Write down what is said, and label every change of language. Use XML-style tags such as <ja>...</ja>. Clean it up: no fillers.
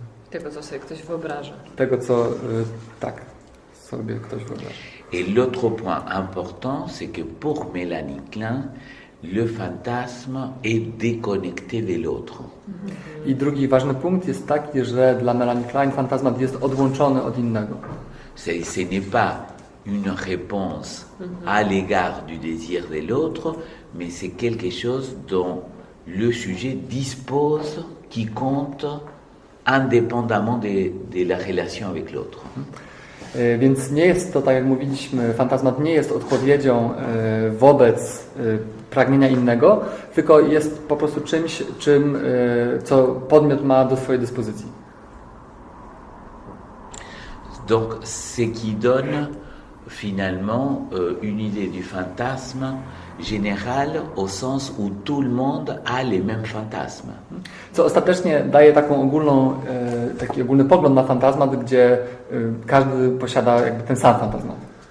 <pl>Tego, co sobie ktoś wyobraża. Tego, co sobie ktoś wyobraża.</pl> <fr>Et l'autre point important, c'est que pour Mélanie Klein, le fantasme est déconnecté de l'autre.</fr> <pl>I drugi ważny punkt jest taki, że dla Melanie Klein fantazmat jest odłączony od innego.</pl> <fr>Ce n'est pas une réponse à l'égard du désir de l'autre, mais c'est quelque chose dont le sujet dispose, qui compte indépendamment de la relation avec l'autre.</fr> <pl>Więc nie jest to, tak jak mówiliśmy, fantazmat nie jest odpowiedzią wobec pragnienia innego, tylko jest po prostu czymś, co podmiot ma do swojej dyspozycji.</pl> <fr>Donc, ce qui donne finalement une idée du fantasme général au sens où tout le monde a les mêmes fantasmes.</fr> <pl>Co ostatecznie daje taki ogólny pogląd na fantazmat, gdzie każdy posiada jakby ten sam fantazmat.</pl>